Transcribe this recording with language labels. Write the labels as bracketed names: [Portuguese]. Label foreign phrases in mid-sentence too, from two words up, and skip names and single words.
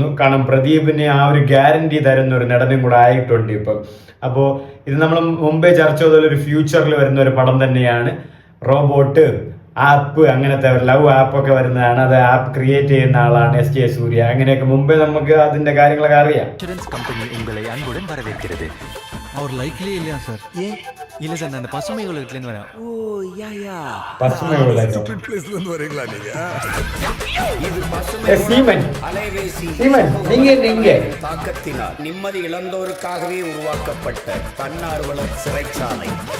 [Malayalam] കാരണം പ്രദീപിന് ആ ഒരു ഗ്യാരണ്ടി തരുന്ന ഒരു നടനും കൂടെ ആയിട്ടുണ്ട് ഇപ്പം. അപ്പോൾ ഇത് നമ്മൾ മുമ്പേ ചർച്ച ചെയ്ത ഒരു ഫ്യൂച്ചറിൽ വരുന്ന ഒരു പടം തന്നെയാണ്. റോബോട്ട്, ആപ്പ്, അങ്ങനത്തെ ലവ് ആപ്പൊക്കെ വരുന്നതാണ്. അത് [English] app create [Malayalam] ചെയ്യുന്ന ആളാണ് SJ സൂര്യ. അങ്ങനെയൊക്കെ മുമ്പേ നമുക്ക് അതിൻ്റെ കാര്യങ്ങളൊക്കെ അറിയാം. [Tamil] கம்பெனி உங்களை அன்புடன் வரவேற்கிறது. அவர் லைக்லயே இல்லையா சார்? ஏன் இல்ல சார், நான் அந்த பசுமை உலகத்துலேருந்து வரேன். ஓ யா [Malayalam] പശ്ചിമ [English] stupid place [Tamil] இருந்து வரீங்களா நீங்க? சீமன், நீங்க தாக்கத்தினால் நிம்மதி இழந்தோருக்காகவே உருவாக்கப்பட்ட தன்னார்வலர் சிறைச்சாலை.